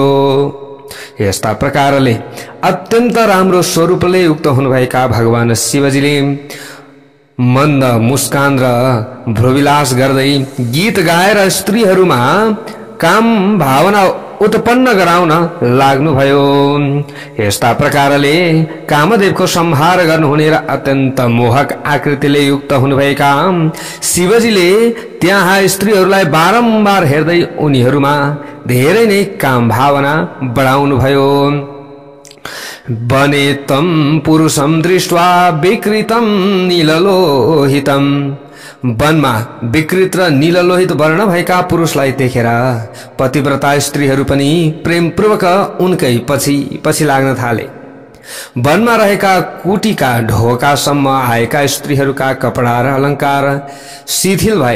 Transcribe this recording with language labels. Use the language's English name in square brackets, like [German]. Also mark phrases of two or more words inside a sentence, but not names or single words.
[Nepali] यस्ता प्रकारले अत्यन्त राम्रो स्वरूपले युक्त हुनुभएका भगवान शिवजीले मन्द मुस्कान र भ्रुविलास गर्दै गीत गाएर स्त्रीहरूमा काम भावना उत्पन्न गराउन लाग्नुभयो। यस्ता प्रकारले कामदेवको संहार गर्नुहुने र अत्यन्त मोहक आकृतिले युक्त हुनुभएका शिवजीले त्यहाँ स्त्रीहरूलाई बारम्बार हेर्दै उनीहरूमा धेरै नै काम भावना बढाउनुभयो। [Sanskrit] वने तं पुरुषं दृष्ट्वा विकृतं नीललोहितं [Nepali] वनमा विकृत र नीललोहित वर्ण भएका पुरुषलाई देखेर पतिव्रता स्त्रीहरू पनि प्रेमपूर्वक उनकै पछि पछि लाग्न थाले। वनमा रहेका कुटीका ढोकासम्म आएका स्त्रीहरूका कपडा र अलङ्कार शिथिल भए।